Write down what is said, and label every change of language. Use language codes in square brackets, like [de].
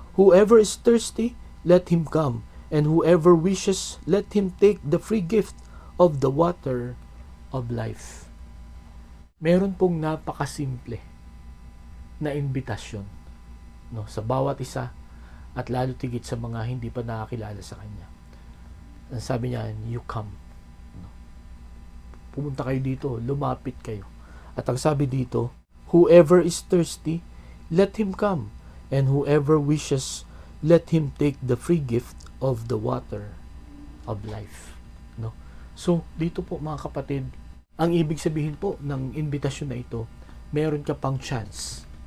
[en] Whoever is thirsty, let him come, and whoever wishes, let him take the free gift of the water of life. [tl] Meron pong napakasimple na imbitasyon sa bawat isa, at lalo tigit sa mga hindi pa nakakilala sa Kanya. Ang sabi niya, [en] you come. [tl] Pumunta kayo dito, lumapit kayo. At ang sabi dito, [en] whoever is thirsty, let him come, and whoever wishes, let him take the free gift of the water of life. No? [tl] So, dito po mga kapatid, ang ibig sabihin po ng invitasyon na ito, meron ka pang chance.